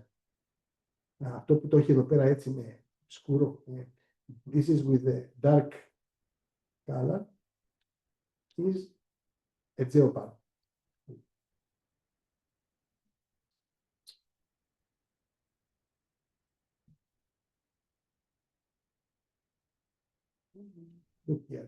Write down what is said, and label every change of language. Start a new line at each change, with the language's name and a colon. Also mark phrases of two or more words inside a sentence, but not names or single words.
Greek: Αυτό που το έχει εδώ πέρα έτσι με σκούρο.
English: This is with the dark color. Is a geopark. Look here.